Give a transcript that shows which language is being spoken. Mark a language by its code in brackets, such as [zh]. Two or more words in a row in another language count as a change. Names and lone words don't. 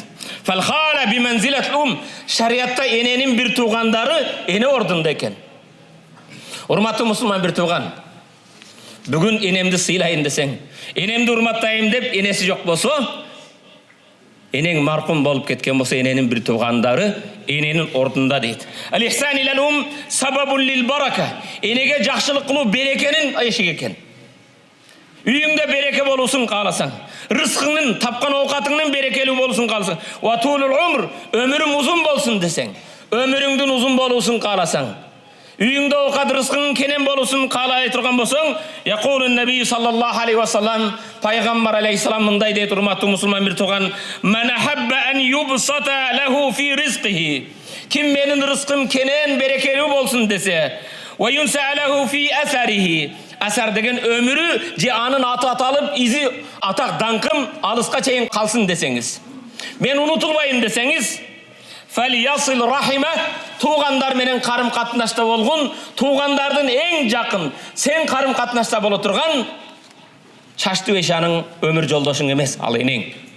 [ar] فالخالة بمنزلة [ky] шариатта эненин бир туугандары эне ордунда экен. Урматтуу мусулман бир тууган, бүгүн энемди сыйлайын десең, энемди урматтайын деп энеси жок болсо, энең маркум болуп кеткен болсо, эненин бир туугандары эненин ордунда дейт. [ar] الإحسان إلى سبب للبركة. [ky] Энеге жакшылык кылуу берекенин эшиги экен. Үйүңдө береке болуусун кааласаң, рызкыңдын, тапкан оокатыңдын берекелүү болуусун кааласаң, [ar] وطول العمر, [ky] өмүрүң узун болсун десең, өмүрүңдүн узун болуусун кааласаң, үйүңдө оокат рызкыңдын кенен болуусун каалай турган болсоң, [ar] يقول النبي صلى الله عليه وسلم, [ky] пайгамбар алейхиссалам мындай дейт, урматтуу мусулман бир тууган, [ar] من أحب أن يبسط له في رزقه. [ky] Ким менин рызкым кенен берекелүү болсун десе, [ar] وينسأ له في أثره. [ky] Асар деген өмүрү же анын аты аталып, изи, атак, даңкым алыска чейин калсын десеңиз. Мен унутулбайын десеңиз, [ar] فليصل رحمه, [ky] туугандар менен карым катнашта болгон, туугандардын эң жакын, сен карым катнашта боло турган чачтуу эшанын өмүр жолдошуң эмес, ал энең.